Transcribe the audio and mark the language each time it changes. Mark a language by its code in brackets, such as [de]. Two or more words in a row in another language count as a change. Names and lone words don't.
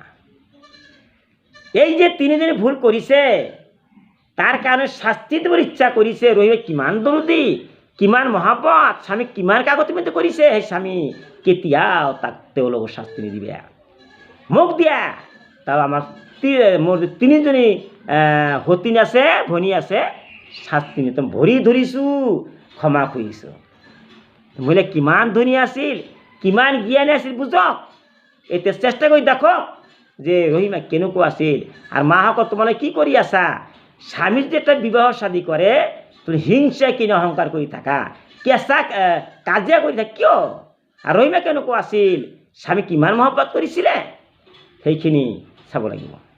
[as] এই যে তিনিজনী ভুল কৰিছে, তাৰ কাৰণে শাস্তি দিবৰ ইচ্ছা কৰিছে। ৰহিমা কিমান দৰদী, কিমান মহাব্বত, স্বামীক কিমান কাকতি মিনতি কৰিছে, সেই স্বামী কেতিয়াও তাক তেওঁলোকক শাস্তি নিদিবে। মুখ দিয়া তাও আমার মোর তিনিজনী সতীন আছে ভনী আছে শাস্তি নিতম ভৰি ধৰিছোঁ ক্ষমা খুজিছোঁ বোলে কিমান ধনী আছিল কিমান জ্ঞানী আছিল বুজক এতিয়া চেষ্টা কৰি দেখক যে ৰহিমা কেনেকুৱা আছিল আৰু মাহঁতক তোমালোকে কি কৰি আছা স্বামী যদি এটা বিবাহ শাদী কৰে তুমি হিংসা কিনে অহংকাৰ কৰি থাকা কেঁচা কাজিয়া কৰি থাকা কিয় আৰু ৰহিমা কেনেকুৱা আছিল স্বামী কিমান মহব্বত কৰিছিলে সেইখিনি চাব লাগিব